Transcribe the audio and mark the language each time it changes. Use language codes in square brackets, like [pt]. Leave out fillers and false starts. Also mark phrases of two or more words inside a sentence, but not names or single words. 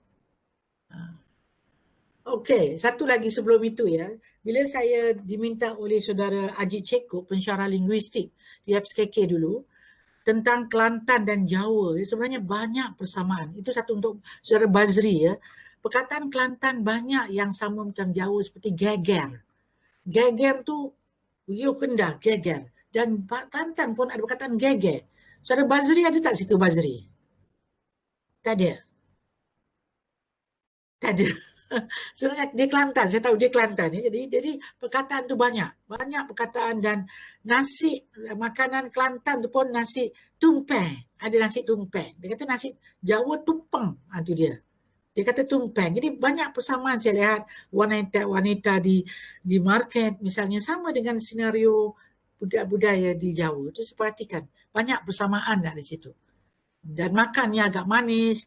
[ms] Okey, satu lagi sebelum itu ya. Bila saya diminta oleh saudara Ajit Cekub, pensyarah linguistik di FSKK dulu, tentang Kelantan dan Jawa, sebenarnya banyak persamaan. Itu satu untuk saudara Bazri ya. Perkataan Kelantan banyak yang sama macam Jawa seperti geger. Geger tu Rio Kendah, geger. Dan Kelantan pun ada perkataan geger. Saudara Bazri ada tak situ Bazri? Tak ada. Tak ada. Sebenarnya dia Kelantan, saya tahu dia Kelantan ya. Jadi perkataan tu banyak perkataan. Dan nasi, makanan Kelantan tu pun nasi tumpeng, ada nasi tumpeng. Dia kata nasi Jawa tumpeng, itu dia. Dia kata tumpeng. Jadi banyak persamaan saya lihat wanita di market misalnya sama dengan senario budaya di Jawa. Itu saya perhatikan banyak persamaan dari situ. Dan makannya agak manis.